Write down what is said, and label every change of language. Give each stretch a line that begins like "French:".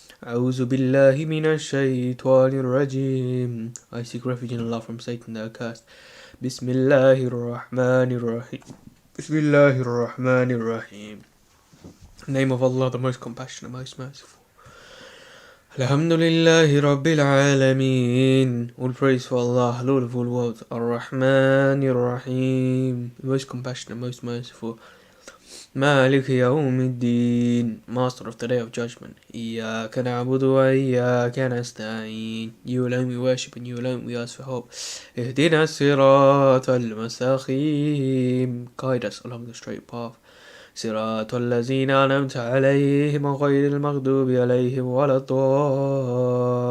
Arabic: أعوذ بالله من الشيطان الرجيم.
English: I seek refuge in Allah from Satan the accursed.
Arabic: بسم الله الرحمن الرحيم. بسم الله الرحمن الرحيم.
English: Name of Allah, the most compassionate, most merciful.
Arabic: Alhamdulillahi Rabbil Alameen.
English: All praise for Allah, Lord of all worlds.
Arabic: Ar-Rahman Ar-Rahim,
English: most compassionate, most merciful.
Arabic: Malik Yawmiddin,
English: master of the day of judgment.
Arabic: Iyyaka na'budu wa iyyaka nasta'in.
English: You alone we worship and you alone we ask for help.
Arabic: Ihdina siratal mustaqim.
English: Guide us along the straight path.
Arabic: صراط الذين أنعمت عليهم غير المغضوب عليهم ولا الضالين.